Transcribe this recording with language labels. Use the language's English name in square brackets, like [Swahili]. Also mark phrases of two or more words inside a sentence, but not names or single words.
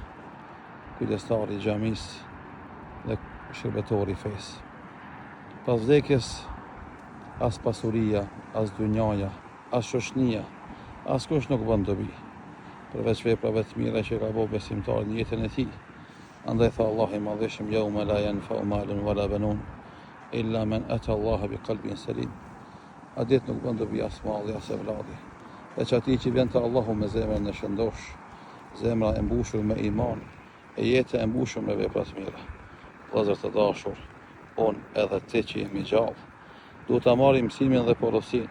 [Albanian] Kujdestari I xhamisë dhe shërbetori I fesë. Pas vdekjes, as pasuria, as dynjaja, as shoqënia, askush nuk bën dobi. Përveç veprave të mira që ka bërë besimtari në jetën e tij. Andaj tha Allahu I madhëshëm, [Arabic] يوم لا ينفع مال ولا بنون إلا من أتى الله بقلب سليم. [Albanian] A ditë nuk bën dobi as malli as evladi, veç atij që vjen te Allahu me zemrën e shëndosh, zemra e mbushur me iman, e jeta e mbushur me vepra të mira. Vëllezër të dashur, unë edhe ti që jemi gjallë, duhet ta marrim mësimin dhe porosinë.